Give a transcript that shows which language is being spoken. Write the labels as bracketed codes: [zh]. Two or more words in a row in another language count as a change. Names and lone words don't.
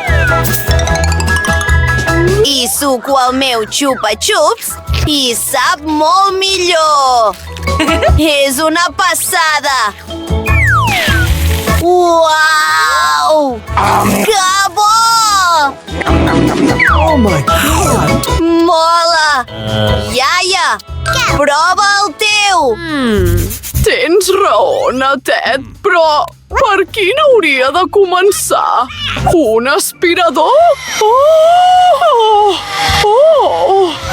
[ca] I suco el meu xupa-xups i sap molt millor! És una passada! Uau! Que bo! [en] Oh my God! [ca] Mola! Iaia, prova el teu! Tens raó, netet, però per quin hauria de començar? Un aspirador? Oh!